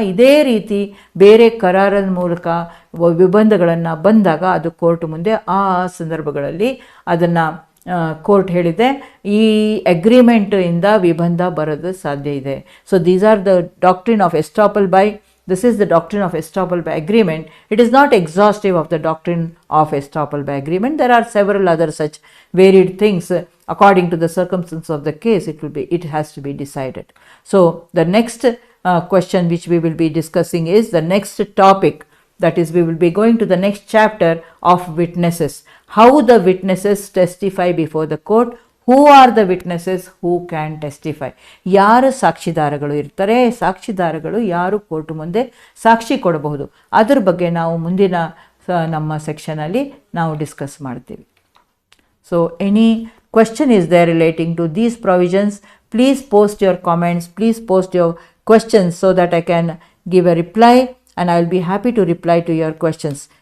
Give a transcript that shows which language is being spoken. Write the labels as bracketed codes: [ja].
[kn] ಇದೇ ರೀತಿ ಬೇರೆ ಕರಾರದ ಮೂಲಕ ವಿಬಂಧಗಳನ್ನು ಬಂದಾಗ ಅದು ಕೋರ್ಟ್ ಮುಂದೆ ಆ ಸಂದರ್ಭಗಳಲ್ಲಿ ಅದನ್ನು ಕೋರ್ಟ್ ಹೇಳಿದೆ, ಈ ಅಗ್ರಿಮೆಂಟ್ ಇಂದ ವಿಬಂಧ ಬರೋದು ಸಾಧ್ಯ ಇದೆ. [en] So these are the doctrine of estoppel by, this is the doctrine of estoppel by agreement. It is not exhaustive of the doctrine of estoppel by agreement. There are several other such varied things. According to the circumstances of the case, it has to be decided. So the next question which we will be discussing is the next topic. That is, we will be going to the next chapter of witnesses. How the witnesses testify before the court. Who are the witnesses who can testify? [kn] ಯಾರು ಸಾಕ್ಷಿದಾರಗಳು ಇರ್ತಾರೆ, ಸಾಕ್ಷಿದಾರಗಳು ಯಾರು court ಮುಂದೆ ಸಾಕ್ಷಿ ಕೊಡಬಹುದು, ಅದರ ಬಗ್ಗೆ ನಾವು ಮುಂದಿನ ನಮ್ಮ ಸೆಕ್ಷನಲ್ಲಿ ನಾವು ಡಿಸ್ಕಸ್ ಮಾಡ್ತೀವಿ. [en] So any question is there relating to these provisions, please post your comments, please post your questions so that I can give a reply, and I will be happy to reply to your questions.